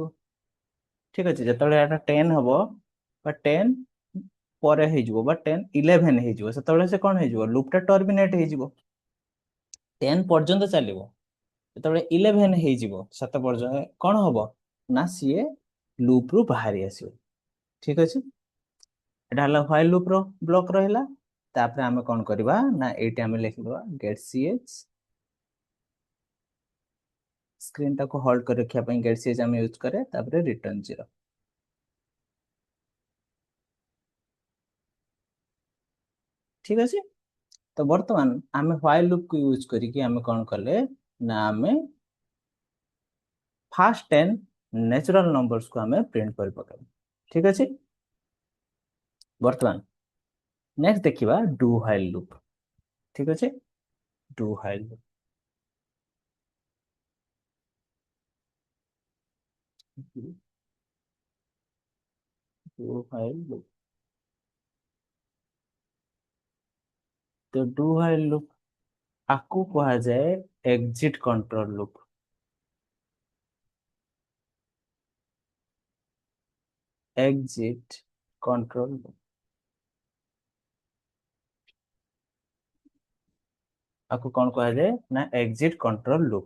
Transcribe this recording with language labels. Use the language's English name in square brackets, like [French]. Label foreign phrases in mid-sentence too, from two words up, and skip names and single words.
[Odia] ଠିକ ଅଛି, ଯେତେବେଳେ ଏଟା 10 ହବ ବା 10 ପରେ ହେଇଯିବ ବା 10 11 ହେଇଯିବ, ସେତେବେଳେ ସେ କଣ ହେଇଯିବ ଲୁପ ଟା ଟର୍ମିନେଟ ହେଇଯିବ। 10 ପର୍ଯ୍ୟନ୍ତ ଚାଲିବ, ଯେତେବେଳେ 11 ହେଇଯିବ ସେତେ ପର୍ଯ୍ୟନ୍ତ କଣ ହବ ନା ସିଏ ଲୁପ ରୁ ବାହାରି ଆସିବ। ଠିକ ଅଛି, ଏଟା ହେଲା [English] while loop [Odia] ର ବ୍ଲକ ରହିଲା। ତାପରେ ଆମେ କଣ କରିବା ନା ଏଇଠି ଆମେ ଲେଖିଦବା [English] get ch, [Odia] ସ୍କ୍ରିନ୍ ଟାକୁ ହୋଲ୍ଡ କରି ରଖିବା ପାଇଁ [English] get ch [Odia] ଆମେ ୟୁଜ କରେ, ତାପରେ ରିଟର୍ନ 0। ଠିକ ଅଛି, ତ ବର୍ତ୍ତମାନ ଆମେ [English] while loop [Odia] କୁ ୟୁଜ କରିକି ଆମେ କଣ କଲେ ନା ଆମେ [English] first 10 natural numbers [Odia] କୁ ଆମେ ପ୍ରିଣ୍ଟ କରି ପକାଇବା। ଠିକ ଅଛି, ବର୍ତ୍ତମାନ ନେକ୍ସଟ ଦେଖିବା [English] do while loop. [Odia] ଠିକ ଅଛି, [English] do while loop do while loop [Odia] ତ [English] do while loop [Odia] ଆକୁ କୁହାଯାଏ [English] exit control loop. exit control loop [Odia] ଆକୁ କଣ କୁହାଯାଏ ନା [English] exit control loop.